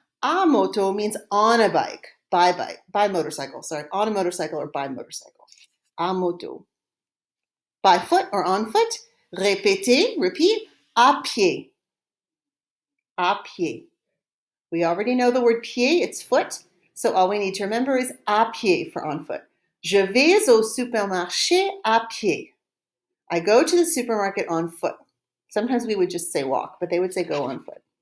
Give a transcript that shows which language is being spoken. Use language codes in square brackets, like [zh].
[en] A moto means on a bike, by motorcycle, sorry, on a motorcycle or by motorcycle. A moto. By foot or on foot. [fr] Répétez, repeat, à pied. À pied. [en] We already know the word pied, it's foot. So all we need to remember is à pied for on foot. [fr] Je vais au supermarché à pied. [en] I go to the supermarket on foot. Sometimes we would just say walk, but they would say go on foot.